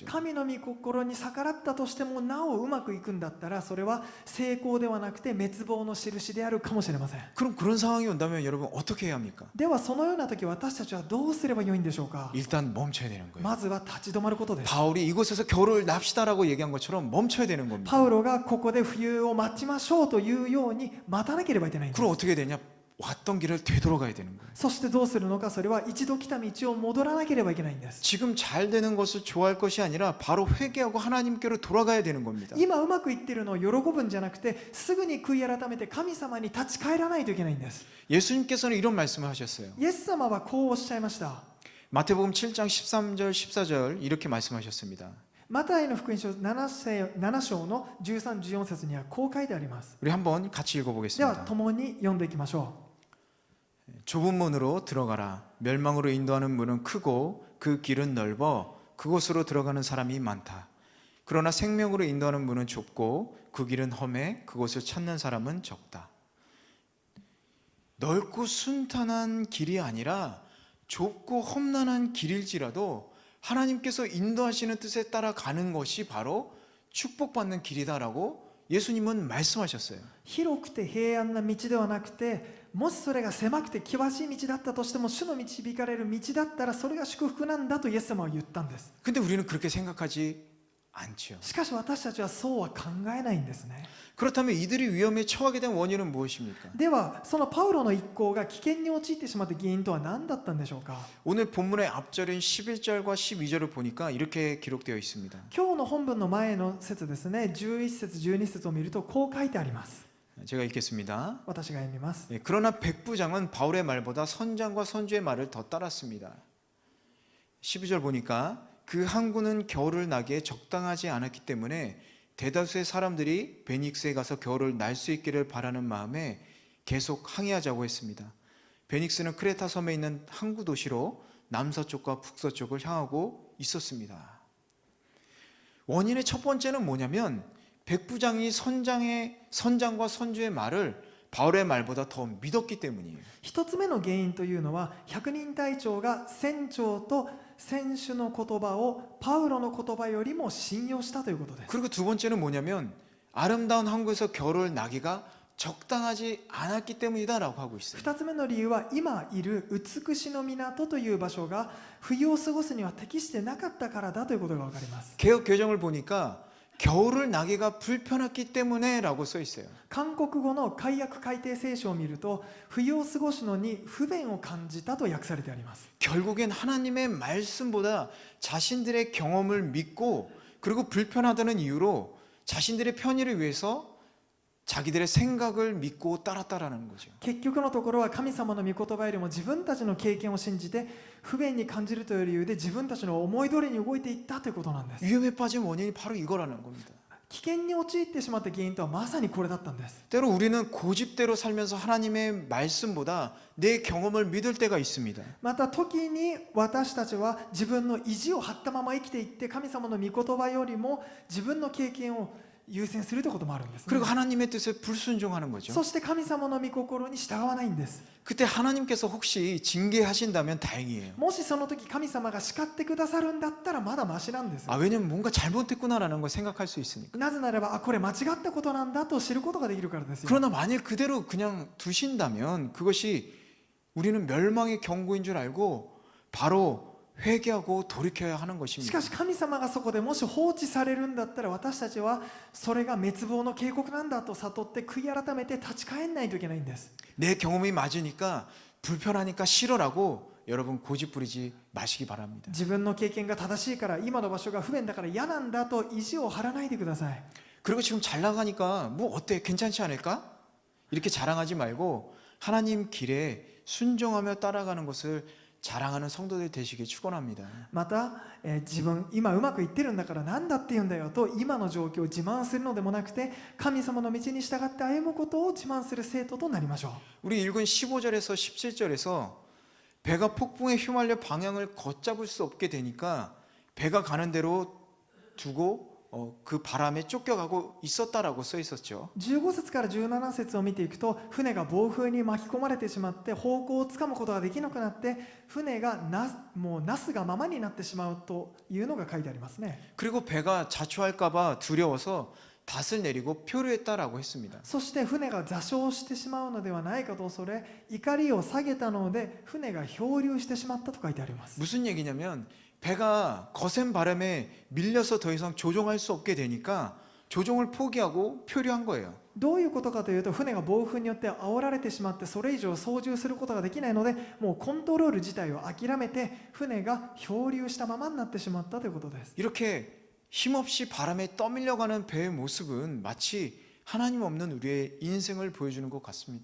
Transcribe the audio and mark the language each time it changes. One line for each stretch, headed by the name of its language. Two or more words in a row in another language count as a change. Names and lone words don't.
Japanese: 神の御心に逆らったとしてもなおうまくいくんだったら、それは成功ではなくて滅亡の印であるかもしれません。
Korean: 그럼 그런 상황이 온다면 여러분 어떻게 해야 합니까?
Japanese: ではそのような時私たちはどうすればよいんでしょうか。
Korean: 일단 멈춰야 되는 거예요.
Japanese: まずは立ち止まることです。
Korean: 바울이 이곳에서 겨울을 납시다라고 얘기한 것처럼 멈춰야 되는 겁니다.
Japanese: パウロがここで冬を待ちましょうというように待たなければいけないんです。
Korean: 그럼 어떻게 되냐? 왔던 길을 되돌아가야 되는 거예요.
Japanese: そしてどうするのか、それは一度来た道を戻らなければいけないんです。
Korean: 지금 잘 되는 것을 좋아할 것이 아니라 바로 회개하고 하나님께로 돌아가야 되는 겁니다.
Japanese: 今うまくいってるのを喜ぶんじゃなくて、すぐに悔い改めて神様に立ち返らないといけないんです。
Korean: 예수님께서는 이런 말씀을 하셨어요.
Japanese: イエス様はこうおっしゃいました。
Korean: 마태복음 7장 13절 14절 이렇게 말씀하셨습니다.
Japanese: マタイの福音書7章の13、14節にはこう書いてあります。
Korean: 우리 한번 같이
Japanese: では
Korean: 읽어보겠습니다.
Japanese: 共に読んでいきましょ
Korean: 좁은 문으로 들어가라. 멸망으로 인도하는 문은 크고 그 길은 넓어 그곳으로 들어가는 사람이 많다. 그러나 생명으로 인도하는 문은 좁고 그 길은 험해 그곳을 찾는 사람은 적다. 넓고 순탄한 길이 아니라 좁고 험난한 길일지라도 하나님께서 인도하시는 뜻에 따라 가는 것이 바로 축복받는 길이다라고 예수님은 말씀하셨어요.
Japanese: う。広くて平安な道ではなくて、もしそれが狭くて険しい道だったとしても、主の導かれる道だったらそれが祝福なんだとイエス様は言ったんです。
Korean: 근데 우리는 그렇게 생각하지 않지요.
Japanese: しかし私たちはそうは考えないんですね。
Korean: 그렇다면 이들이 위험에 처하게 된 원인은 무엇입니까?
Japanese: ではそのパウロの一行が危険に陥ってしまった原因とは何だったんでしょうか。
Korean: 오늘 본문의 앞절인 11절과 12절을 보니까 이렇게 기록되어 있습니다.
Japanese: 今日の本文の前の節ですね、11節12節を見るとこう書いてあります。
Korean: 제가 읽겠습니다.
Japanese: 私が読みます。
Korean: 그러나 백부장은 바울의 말보다 선장과 선주의 말을 더 따랐습니다. 12절 보니까 그 항구는 겨울을 나기에 적당하지 않았기 때문에 대다수의 사람들이 베닉스에 가서 겨울을 날 수 있기를 바라는 마음에 계속 항해하자고 했습니다. 베닉스는 크레타 섬에 있는 항구 도시로 남서쪽과 북서쪽을 향하고 있었습니다. 원인의 첫 번째는 뭐냐면 백부장이 선장과 선주의 말을 바울의 말보다 더 믿었기 때문이에요.
Japanese: 一つ目の原因というのは、百人隊長が船長と船主の言葉をパウロの言葉よりも信用したということです。
Korean: 그리고 두 번째는 뭐냐면 아름다운 항구에서 겨울을 나기가 적당하지 않았기 때문이다라고 하고 있어요.
Japanese: 二つ目の理由は、今いる美しの港という場所が冬を過ごすには適してなかったからだということが分かります。
Korean: 개역 개정을 보니까 겨울을 나기가 불편했기 때문에라고 써 있어요.
Japanese: 韓国語の改訳改訂聖書を見ると、冬を過ごすのに不便を感じたと訳されてあります。
Korean: 결국엔 하나님의 말씀보다 자신들의 경험을 믿고 그리고 불편하다는 이유로 자신들의 편의를 위해서 자기들의 생각을 믿고 따랐다라는 거죠.
Japanese: 結局のところは神様の御言葉よりも自分たちの経験を信じて不便に感じるという理由で自分たちの思い通りに動いていったということなんです。
Korean: 위험에 빠진 원인이 바로 이거라는 겁니다.
Japanese: 危険に陥ってしまった原因とはまさにこれだったんです。
Korean: 때로 우리는 고집대로 살면서 하나님의 말씀보다 내 경험을 믿을 때가 있습니다.
Japanese: また時に私たちは自分の意地を張ったまま生きていって神様の御言葉よりも自分の経験を優先するということもあるんですね。
Korean: 그리고 하나님의 뜻에 불순종하는 거죠.
Japanese: そして神様の御心に従わないんです。
Korean: 그때 하나님께서 혹시 징계하신다면 다행이에요.
Japanese: もしその時神様が叱ってくださるんだったらまだマシなんです。
Korean: 왜냐면 뭔가 잘못했구나라는 걸 생각할 수 있으니까.
Japanese: なぜならばこれ間違ったことなんだと知ることができるからですよ。
Korean: 그러나 만일 그대로 그냥 두신다면 그것이 우리는 멸망의 경고인 줄 알고 바로 회개하고 돌이켜야 하는
Japanese: し
Korean: 것입니다.
Japanese: かし神様がそこでもし放置されるんだったら私たちはそれが滅亡の警告なんだと悟って悔い改めて立ち返らないといけないんです。
Korean: 내 경험이 맞으니까 불편하니까 싫어라고 여러분 고집 부리지 마시기 바랍니다.
Japanese: 自分の経験が正しいから今の場所が不便だから嫌なんだと意地を張らないでください。
Korean: 그리고 지금 잘 나가니까 뭐 어때? 괜찮지 않을까? 이렇게 자랑하지 말고 하나님 길에 순종하며 따라가는 것을 자랑하는 성도들 되시길 축원합니다.
Japanese: また、自分今うまくいってるんだから何だって言うんだよと今の状況を自慢するのでもなくて神様の道に従って歩むことを自慢する生徒となりましょう。
Korean: 우리 읽은 15절에서 17절에서 배가 폭풍에 휘말려 방향을 걷잡을 수 없게 되니까 배가 가는 대로 두고 그 바람에 쫓겨가고 있었다라고 써 있었죠.
Japanese: 15 節から17節を見ていくと船が暴風に巻き込まれてしまって方向をつかむことができなくなって船がもうなすがままになってしまうというのが書いてありますね。
Korean: 그리고 배가 자초할까봐 두려워서 닷을 내리고 표류했다라고 했습니다.
Japanese: そして船が座礁してしまうのではないかと恐れ怒りを下げたので船が漂流してしまったと書いてあります。
Korean: 무슨 얘기냐면 배가 거센 바람에 밀려서 더 이상 조종할 수 없게 되니까 조종을 포기하고 표류한 거예요.
Japanese: どういうことかというと船が暴風によって煽られてしまってそれ以上操縦することができないのでもうコントロール自体を諦めて船が漂流したままになってしまったということです。
Korean: 이렇게 힘없이 바람에 떠밀려가는 배의 모습은 마치 하나님 없는 우리의 인생을 보여주는 것 같습니다.